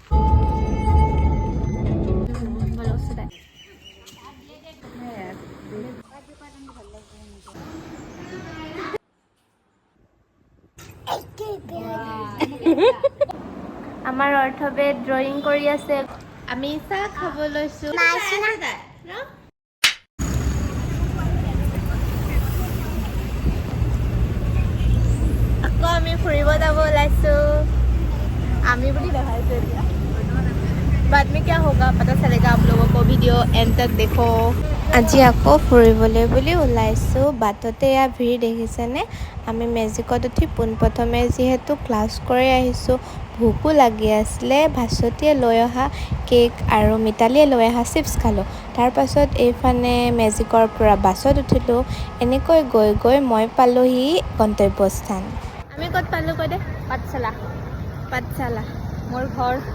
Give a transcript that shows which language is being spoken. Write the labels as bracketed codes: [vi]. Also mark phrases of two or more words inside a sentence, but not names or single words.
[as] আমাৰ অৰ্থবে ড্ৰয়িং কৰি আছে আমি চাহ খাব লৈছো আকৌ আমি ফুৰিব যাব ওলাইছো আমি বুলি দেখাইছো এতিয়া [hi] बाद में क्या होगा पता चलेगा आप लोगों को वीडियो एंड तक [as] देखो আজি আকৌ ফুৰিবলৈ বুলি ওলাইছো বাটতে এয়া ভিৰ দেখিছেনে আমি মেজিকত উঠি পোনপ্ৰথমে যিহেতু ক্লাছ কৰি আহিছো ভোকো লাগি আছিলে ভাছতীয়ে লৈ অহা কেক আৰু মিতালীয়ে লৈ অহা চিপছ খালো তাৰ পাছত এইফানে মেজিকৰ পৰা বাছত উঠিলো এনেকৈ গৈ গৈ মই পালোহি গন্তব্যস্থান আমি ক'ত পালো কৈ দে পাঠশালা মোৰ ঘৰ